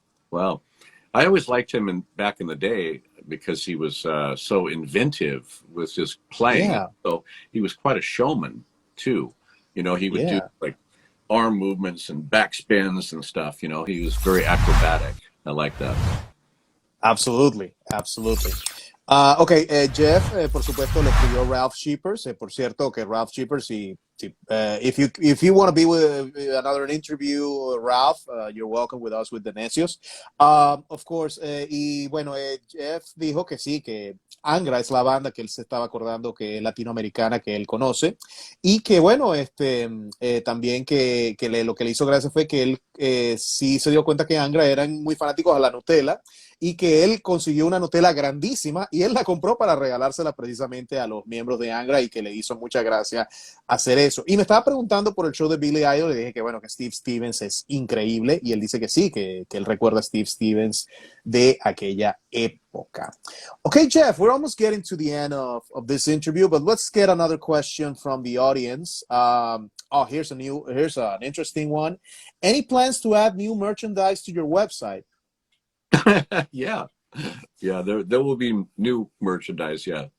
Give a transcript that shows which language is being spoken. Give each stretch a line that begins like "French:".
English: Well, I always liked him back in the day because he was so inventive with his playing. Yeah, So he was quite a showman too. You know, he would do yeah. like arm movements and back spins and stuff. You know, he was very acrobatic. I like that. Absolutely, absolutely.
Spanish: Ok, Jeff, por supuesto, le escribió Ralph Shippers. Por cierto, que
English: Ralph Shippers, if you want to be with another interview, Ralph, you're welcome with us with the Necios. Of course,
Spanish: y bueno, Jeff dijo que sí, que Angra es la banda que él se estaba acordando que es latinoamericana que él conoce y que bueno, también lo que le hizo gracia fue que él sí se dio cuenta que Angra eran muy fanáticos a la Nutella y que él consiguió una Nutella grandísima y él la compró para regalársela precisamente a los miembros de Angra y que le hizo mucha gracia hacer eso. Y me estaba preguntando por el show de Billy Idol, le dije que bueno, que Steve Stevens es increíble y él dice que sí, que él recuerda a Steve Stevens de aquella época.
English: Okay, Jeff, we're almost getting to the end of this interview, but let's get another question from the audience. Here's an interesting one. Any plans to add new merchandise to your website? Yeah. Yeah, there will be new merchandise. Yeah.